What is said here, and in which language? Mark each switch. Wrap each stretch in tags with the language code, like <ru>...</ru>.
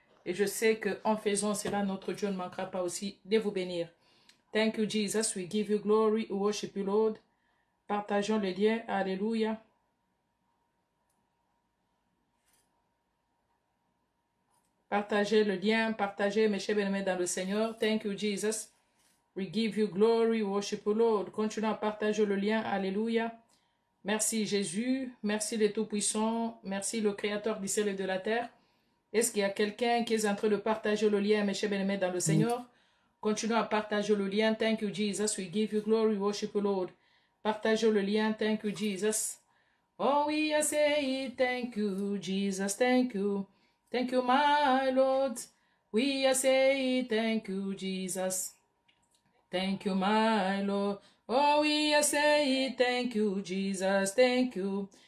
<fr>Et je sais qu'en faisant cela, notre Dieu ne manquera pas aussi de vous bénir.</fr> <en>Thank you, Jesus. We give you glory. We worship you, Lord.</en> <fr>Partageons le lien. Alléluia. Partagez le lien. Partagez, mes chers bien-aimés dans le Seigneur.</fr> <en>Thank you, Jesus. We give you glory. We worship you, Lord.</en> <fr>Continuons à partager le lien. Alléluia. Merci, Jésus. Merci, le Tout-Puissant. Merci, le Créateur du ciel et de la terre. Est-ce qu'il y a quelqu'un qui est en train de partager le lien, mes chers bien-aimés dans le Seigneur? Continuons à partager le lien.</fr> <en>Thank you, Jesus. We give you glory. We worship you, Lord.</en> <fr>Partagez le lien.</fr> <en>Thank you, Jesus. Oh, we are saying thank you, Jesus. Thank you. Thank you, my Lord. We are saying thank you, Jesus. Thank you, my Lord. Oh, we are saying thank you, Jesus. Thank you.</en>